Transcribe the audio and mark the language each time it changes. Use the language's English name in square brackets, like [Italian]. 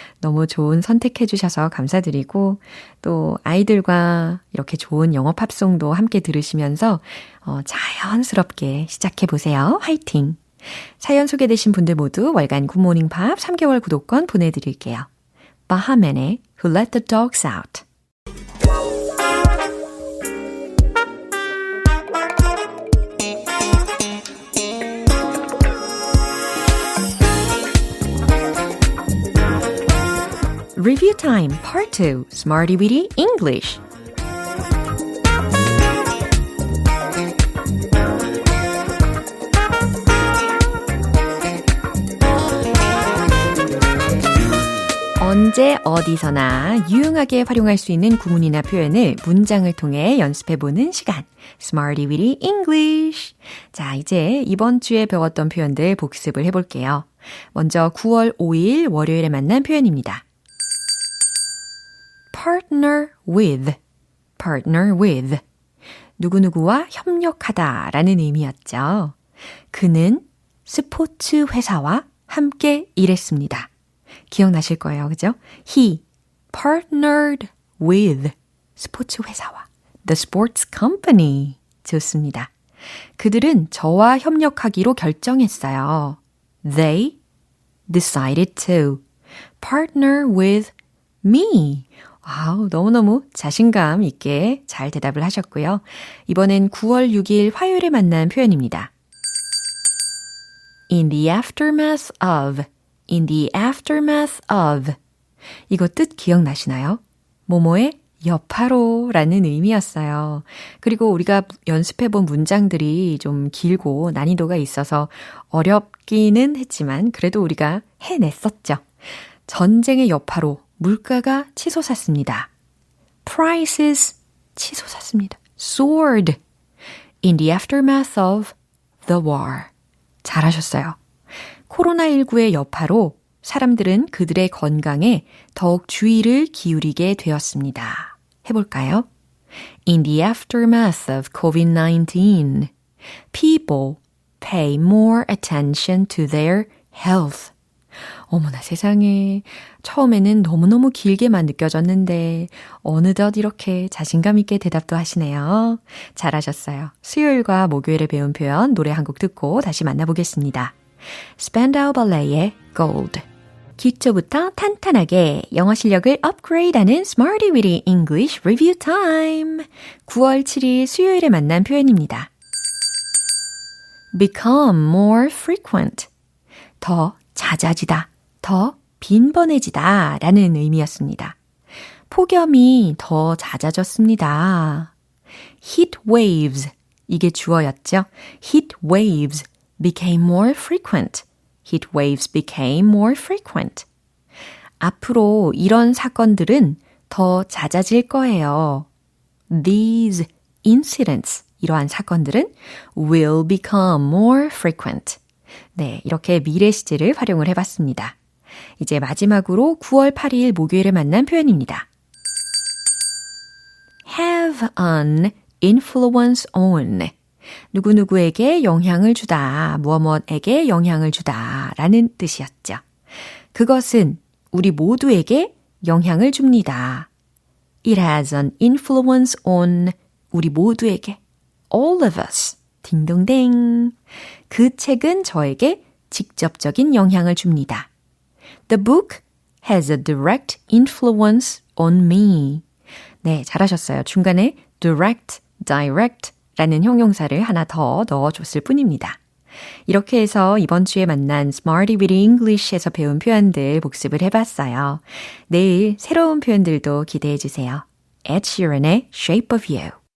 [Korean] 너무 좋은 선택해 주셔서 감사드리고, 또 아이들과 이렇게 좋은 영어 팝송도 함께 들으시면서 자연스럽게 시작해 보세요. 화이팅! 사연 소개되신 분들 모두 월간 굿모닝 팝 3개월 구독권 보내드릴게요. 바하맨의 Who Let the Dogs Out. [English] Review Time Part 2 Smarty Weedy English. 언제 어디서나 유용하게 활용할 수 있는 구문이나 표현을 문장을 통해 연습해보는 시간. Smarty Weedy English. [Korean] 자, 이제 이번 주에 배웠던 표현들 복습을 해볼게요. 먼저 9월 5일 월요일에 만난 표현입니다. [English] partner with, partner with. [Korean] 누구누구와 협력하다 라는 의미였죠. 그는 스포츠 회사와 함께 일했습니다. 기억나실 거예요, 그죠? [English] He partnered with [Korean] 스포츠 회사와 [English] the sports company. [Korean] 좋습니다. 그들은 저와 협력하기로 결정했어요. [English] They decided to partner with me. [Korean] 와우, 너무너무 자신감 있게 잘 대답을 하셨고요. 이번엔 9월 6일 화요일에 만난 표현입니다. [English] In the aftermath of, in the aftermath of. [Korean] 이거 뜻 기억나시나요? 뭐뭐의 여파로라는 의미였어요. 그리고 우리가 연습해본 문장들이 좀 길고 난이도가 있어서 어렵기는 했지만 그래도 우리가 해냈었죠. 전쟁의 여파로 물가가 치솟았습니다. [English] Prices [Korean] 치솟았습니다. [English] Soared in the aftermath of the war. [Korean] 잘하셨어요. 코로나19의 여파로 사람들은 그들의 건강에 더욱 주의를 기울이게 되었습니다. 해볼까요? [English] In the aftermath of COVID-19, people pay more attention to their health. [Korean] 어머나 세상에, 처음에는 너무너무 길게만 느껴졌는데 어느덧 이렇게 자신감 있게 대답도 하시네요. 잘하셨어요. 수요일과 목요일에 배운 표현 노래 한 곡 듣고 다시 만나보겠습니다. 스펜다우 발레의 Gold. 기초부터 탄탄하게 영어 실력을 업그레이드하는 Smarty Weedy English Review Time. 9월 7일 수요일에 만난 표현입니다. [English] Become more frequent. [Korean] 더 잦아지다, 더 빈번해지다 라는 의미였습니다. 폭염이 더 잦아졌습니다. [English] Heat waves, [Korean] 이게 주어였죠. [English] Heat waves became more frequent. Heat waves became more frequent. [Korean] 앞으로 이런 사건들은 더 잦아질 거예요. [English] These incidents, [Korean] 이러한 사건들은 [English] will become more frequent. [Korean] 네, 이렇게 미래 시제를 활용을 해봤습니다. 이제 마지막으로 9월 8일 목요일에 만난 표현입니다. [English] Have an influence on. [Korean] 누구누구에게 영향을 주다, 무엇무엇에게 영향을 주다 라는 뜻이었죠. 그것은 우리 모두에게 영향을 줍니다. [English] It has an influence on [Korean] 우리 모두에게. [English] All of us. [Korean] 딩동댕. 그 책은 저에게 직접적인 영향을 줍니다. [English] The book has a direct influence on me. [Korean] 네, 잘하셨어요. 중간에 direct, direct 라는 형용사를 하나 더 넣어줬을 뿐입니다. 이렇게 해서 이번 주에 만난 Smarty Weedy English에서 배운 표현들 복습을 해봤어요. 내일 새로운 표현들도 기대해 주세요. Ed Sheeran의 Shape of You.